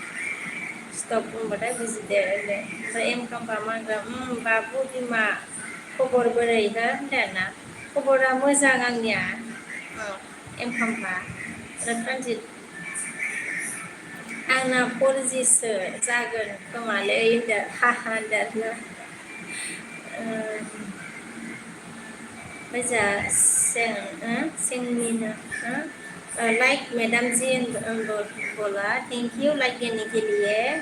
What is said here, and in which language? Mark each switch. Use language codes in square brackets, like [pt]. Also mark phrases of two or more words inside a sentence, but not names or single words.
[brx] स्टप होनबाथाय बुजिदो होनदों ओमफ्राय एम खाम्फा मा होनगोन बाबु बिमा खबर बोरै हो होनदों ना खबरा मोजां आंनिया एम खाम्फा आरो ट्रानजिट आंना 4Gसो जागोन खोमालै होनदों हाहा होनदों आरोना वैसा सेंमिना लाइक मैडम जी बोला [en] thank you [hi] लाइक देने के लिए